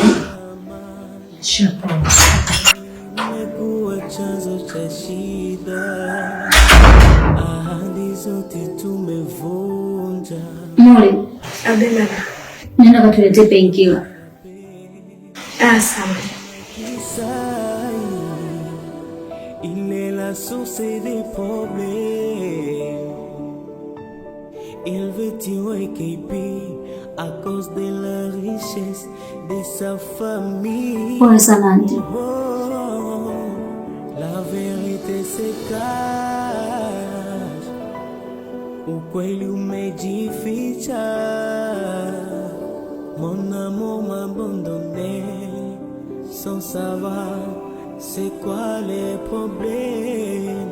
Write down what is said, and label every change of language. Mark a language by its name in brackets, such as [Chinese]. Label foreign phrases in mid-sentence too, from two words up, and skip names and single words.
[Swahili] Shapao. imekuwa chanzo cha shida. Ahadi zote tumevunja. Mole, Abela. nenda katuletee painkiller. Asante. [French] Il est la source des problèmes. Il veut tuer KP à cause de la richesse de sa famille. [Swahili] Pole sana auntie. [French] Oh, la vérité se cache. [Swahili] Ukweli umejificha. [French] Mon amour m'a abandonné sans savoir c'est quoi les problèmes.